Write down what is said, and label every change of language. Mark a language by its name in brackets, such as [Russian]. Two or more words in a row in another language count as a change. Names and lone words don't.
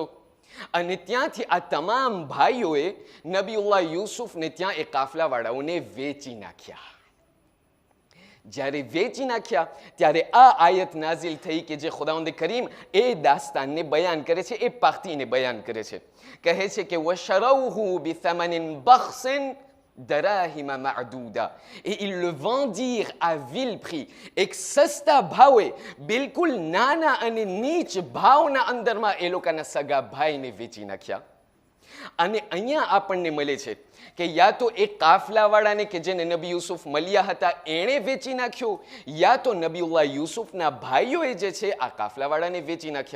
[Gujarati] અને ત્યાંથી આ તમામ ભાઈઓએ નબીઉલ્લાહ યુસુફને ત્યાં એ કાફલાવાળાઓને વેચી નાખ્યા. જ્યારે વેચી નાખ્યા ત્યારે આ આયત નાઝિલ થઈ કે જે ખુદાવંદ કરીમ એ દાસ્તાનને બયાન કરે છે, એ પાર્ટીને બયાન કરે છે. [Arabic] કહે છે કે وشروه بثمن بخس دراهم معدودة, [French] et ils le vendirent à vil prix, [Gujarati] એક સસ્તા ભાવે, બિલકુલ નાના અને નીચ ભાવના અંદરમાં એ લોકોના સગા ભાઈને વેચી નાખ્યા. અને અહીંયા આપણને મળે છે કે યા તો એક કાફલાવાળાને કે જેને નબી યુસુફ મળ્યા હતા એણે વેચી નાખ્યો, યા તો નબીઉલ્લાહ યુસુફના ભાઈઓએ જે છે આ કાફલાવાળાને વેચી નાખ્યા.